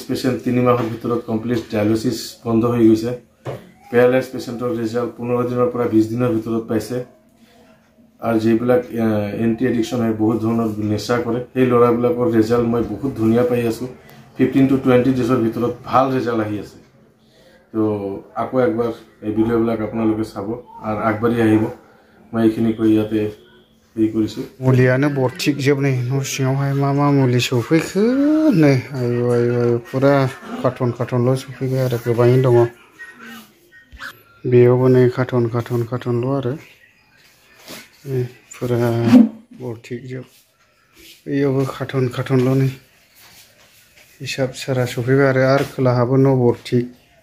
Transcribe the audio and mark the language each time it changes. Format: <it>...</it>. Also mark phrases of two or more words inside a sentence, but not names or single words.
<as>পেশেন্ট 3 মাহৰ ভিতৰত কমপ্লিট ডায়ালিসিস বন্ধ হৈ গৈছে পেৰালাইজ পেশেন্টৰ ৰিজাল্ট 15 দিনৰ পৰা 20 দিনৰ ভিতৰত পাইছে আর যেবিলাক এন্টি এডিকশন হয় বহুত ধৰণৰ নেশা কৰে এই লৰাবিলাকৰ ৰিজাল্ট মই বহুত ধুনিয়া পাই আছো 15 to 20 ডেজৰ ভিতৰত ভাল ৰিজাল্ট আহি আছে তো আকৌ একবাৰ এই ভিডিওবিলাক আপোনালোকে চাব আর আগবাঢ়ি আহিব মই এইখিনি কৈ ইয়াতে এই কৰিছো</as> <brx>मुलियानो बरथिक जोबनै न' सिङावहाय मा मुलि सफैखो नै आयु पुरा कार्टन सफैबाय आरो गोबाङैनो दङ बेयावबो नै कार्टनल' आरो पुरा बरथिक जोब बेयावबो कार्टनल' नै हिसाब सारा सफैबाय आरो खोलाहाबो न' बरथिक</brx>